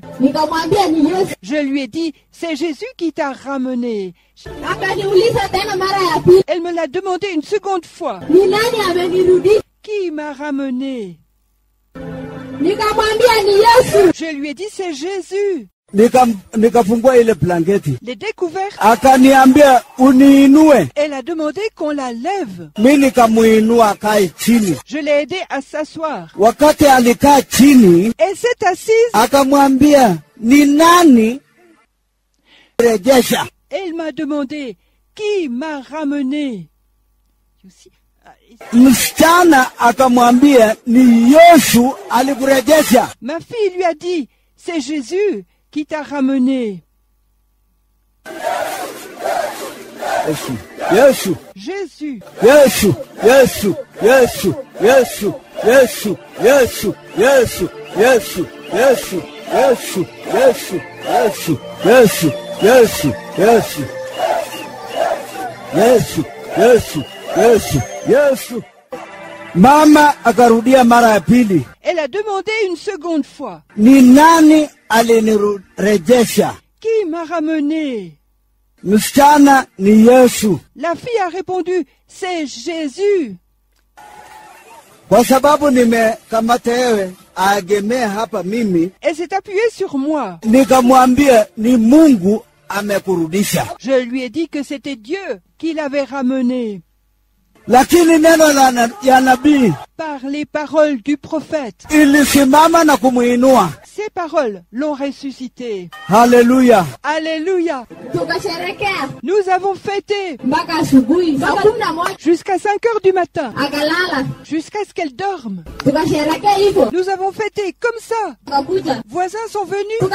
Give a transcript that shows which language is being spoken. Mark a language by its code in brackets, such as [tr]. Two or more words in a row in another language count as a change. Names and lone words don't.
[fr] Je lui ai dit, c'est Jésus qui t'a ramené. Elle me l'a demandé une seconde fois. Qui m'a ramené? Je lui ai dit, c'est Jésus. [sw] Nikafungua ile blanketi. [fr] Les découvertes. [sw] Akaniambia uniinue. [fr] Elle a demandé qu'on la lève. [sw] Mimi nikamuinua akae chini. [fr] Je l'ai aidé à s'asseoir. [sw] Wakati alikaa chini, [fr] elle s'est assise. [sw] Akamwambia, ni nani rejesha? [fr] Elle m'a demandé, qui m'a ramené? [sw] Msichana akamwambia, ni Yesu alikurejesha. [fr] Ma fille lui a dit, c'est Jésus qui t'a ramené. Jésus. Jésus. Jésus. Jésus. Jésus. Jésus. Jésus. Jésus. Jésus. Jésus. Jésus. Jésus. Jésus. Jésus. Jésus. Jésus. Jésus. [sw] Yesu, Yesu, Yesu, Yesu. Mama akarudia mara ya pili. [fr] Elle a demandé une seconde fois. [sw] Ni nani alinirejesha? [fr] Qui m'a ramené? [sw] Msichana ni Yesu. [fr] La fille a répondu, c'est Jésus. [sw] Kwa sababu nimekamata yewe agemee hapa mimi. [fr] Elle s'est appuyée sur moi. [sw] Nikamwambia ni Mungu amekurudisha. [fr] Je lui ai dit que c'était Dieu qui l'avait ramené. [sw] Lakini neno ya nabii, [fr] par les paroles du prophète, [sw] ilisimama na kumuinua. [fr] Ces paroles l'ont ressuscité. Alléluia. Alléluia. Nous avavons fêté jusqu'à 5 heures du matin, jusqu'à ce qu'elle dorme. Nous avons fêté comme ça. Voisins sont venus.